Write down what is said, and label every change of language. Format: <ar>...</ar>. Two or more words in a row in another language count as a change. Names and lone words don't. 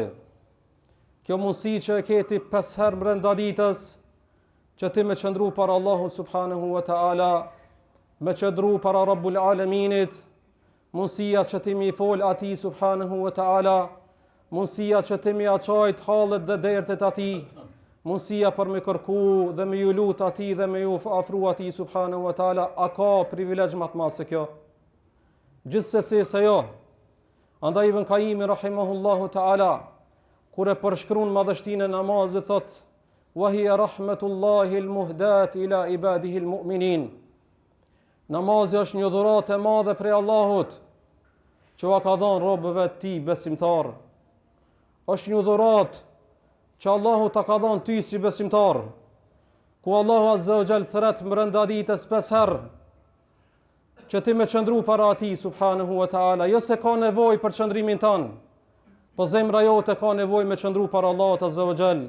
<sq>Kjo mundësi që e keti 5 herë brenda ditës, që ti me qëndru para Allahut</sq> <ar>سبحانه وتعالى,</ar> <sq>me qëndru para</sq> <ar>رب العالمين,</ar> <sq>mundësia që ti mi fol ati</sq> <ar>سبحانه وتعالى,</ar> <sq>mundësia që ti mi aqajt halët dhe dertet ati, mundësia për me kërku dhe me ju lut ati dhe me ju afru ati</sq> <ar>سبحانه وتعالى,</ar> <sq>a ka privilegj më të madh se kjo? Gjithsesi se jo. Andaj Ibn Qayyim</sq> <ar>رحمه الله تعالى,</ar> <sq>kur e përshkruan madhështinë e namazit, thot:</sq> <ar>"وهي رحمة الله المهداة إلى عباده المؤمنين."</ar> <sq>Namazi është një dhuratë e madhe prej Allahut, që va ka dhënë robëve të Tij besimtar. Është një dhuratë që Allahu ta ka dhënë ty si besimtar, ku Allahu</sq> <ar>عز وجل</ar> <sq>thret brenda ditës 5 herë, që ti me qëndru para Atij</sq> <ar>سبحانه وتعالى,</ar> <sq>jo se ka nevojë për qëndrimin tanë, po zemra jote ka nevojë me qëndru para Allahut</sq> <ar>عز وجل.</ar>